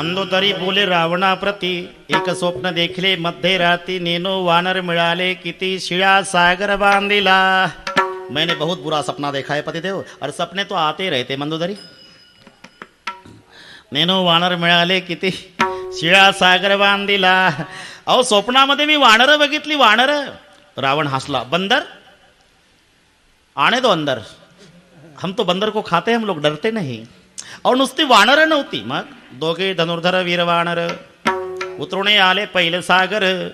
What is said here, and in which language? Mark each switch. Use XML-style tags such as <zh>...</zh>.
<mr>तरी बोले रावणाप्रती एक स्वप्न देखले मध्ये राती नेनो वानर मिळाले किती शिळा सागर बांधिला.</mr> <hi>मैंने बहुत बुरा सपना देखा है पतिदेव, और सपने तो आते रहते मंदोदरी.</hi> <mr>नेनो वानर मिळाले किती शिळा सागर बांधिला. अहो स्वप्नामध्ये मी वानर बघितली, वानर. रावण हसला.</mr> <hi>बंदर आने दो अंदर, हम तो बंदर को खाते, हम लोग डरते नहीं. और</hi> <mr>नुसती वानर नव्हती, मग दोघे धनुर्धर वीर वानर उतरुणे आले पैल सागर.</mr>